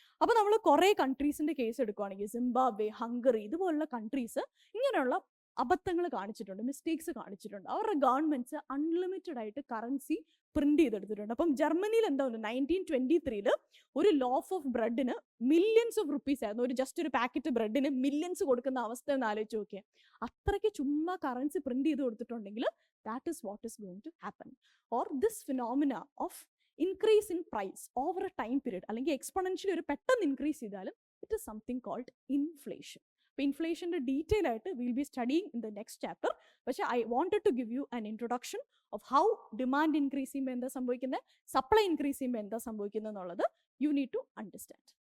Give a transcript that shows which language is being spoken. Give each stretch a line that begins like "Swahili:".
Malayalam: അപ്പൊ നമ്മൾ കുറെ കൺട്രീസിന്റെ കേസ് എടുക്കുകയാണെങ്കിൽ സിംബാബ്വെ, ഹംഗറി ഇതുപോലുള്ള കൺട്രീസ് ഇങ്ങനെയുള്ള അബദ്ധങ്ങൾ കാണിച്ചിട്ടുണ്ട്, മിസ്റ്റേക്സ് കാണിച്ചിട്ടുണ്ട്. അവരുടെ ഗവൺമെന്റ്സ് അൺലിമിറ്റഡ് ആയിട്ട് കറൻസി പ്രിന്റ് ചെയ്തെടുത്തിട്ടുണ്ട്. അപ്പം ജർമ്മനിയിൽ എന്താ 1923 ഒരു
English: loaf of ബ്രെഡിന് millions of rupees
Malayalam: ആയിരുന്നു. ജസ്റ്റ് ഒരു പാക്കറ്റ് ബ്രെഡിന് മില്യൺസ് കൊടുക്കുന്ന അവസ്ഥ എന്ന് ആലോചിച്ച് നോക്കിയാൽ. അത്രയ്ക്ക് ചുമ്മാ കറൻസി പ്രിന്റ് ചെയ്ത് കൊടുത്തിട്ടുണ്ടെങ്കിൽ
English: that is what is going to happen. Or this phenomena of increase in price over a time period
Malayalam: അല്ലെങ്കിൽ എക്സ്പൊണൻഷ്യലി ഒരു പെട്ടെന്ന് ഇൻക്രീസ് ചെയ്താലും
English: It is something called inflation.
Malayalam: അപ്പോൾ ഇൻഫ്ലേഷൻ്റെ ഡീറ്റെയിൽ ആയിട്ട്
English: Will be studying in the next chapter. പക്ഷേ I wanted to give you an introduction of how demand increase ചെയ്യുമ്പോൾ
Malayalam: എന്താ സംഭവിക്കുന്നത്, സപ്ലൈ ഇൻക്രീസ് ചെയ്യുമ്പോൾ എന്താ സംഭവിക്കുന്നത് എന്നുള്ളത്
English: You need to understand.